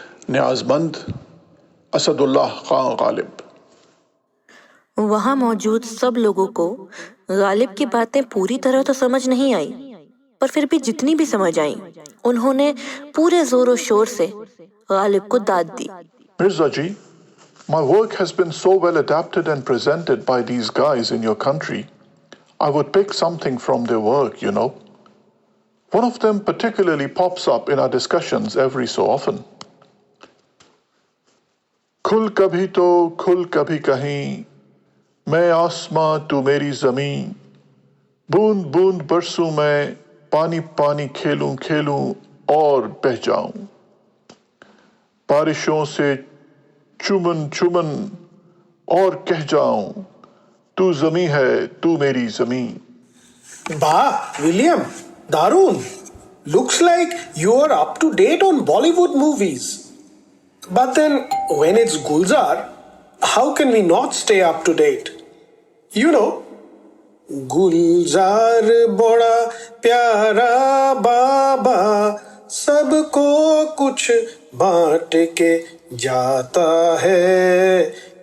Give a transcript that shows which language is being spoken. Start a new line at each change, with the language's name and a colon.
Hindi: न्याज़मंद असदुल्लाह खां गालिब। वहाँ मौजूद सब लोगों को गालिब की बातें पूरी तरह तो समझ नहीं आई, पर फिर भी जितनी भी समझ आई उन्होंने पूरे जोरों शोर से गालिब को दाद दी।
English: Mirza ji, my work has been so well adapted and presented by these guys in your country. I would pick something from their work, you know. One of them particularly pops up in our discussions every so often.
Hindi: खुल कभी तो खुल कभी कहीं, मैं आसमां तू मेरी जमीन, बूंद बूंद बरसूं मैं, पानी पानी खेलूं खेलूं और बह जाऊं, बारिशों से चुमन चुमन और कह जाऊं, तू जमी है तू मेरी जमीन।
Bangla: Bah, William, Darun.
English: Looks like you are up to date on Bollywood movies. But then, when it's Gulzar, how can we not stay up to date?
Hindi: You know, गुलजार बड़ा प्यारा बाबा, सबको कुछ बांट के जाता है।